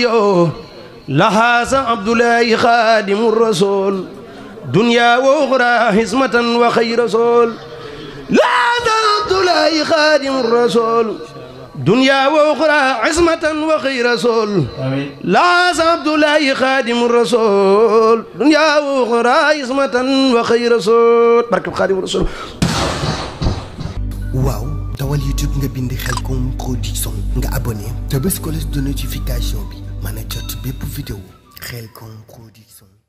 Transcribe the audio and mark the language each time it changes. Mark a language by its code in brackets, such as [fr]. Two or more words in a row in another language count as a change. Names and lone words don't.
[ar] لهذا عبد الله خادم الرسول دنيا وأخرى حسمة وخير رسول لهذا عبد الله خادم الرسول دنيا وأخرى عصمة وخير رسول لهذا عبد الله خادم الرسول دنيا وأخرى عصمة وخير رسول بركة خادم الرسول. [wo] waaw dawal YouTube nga bind Khelcom Production nga abonné te bés [fr] cloche de notification [wo] bi mën a jot bépp vidéo Khelcom Production.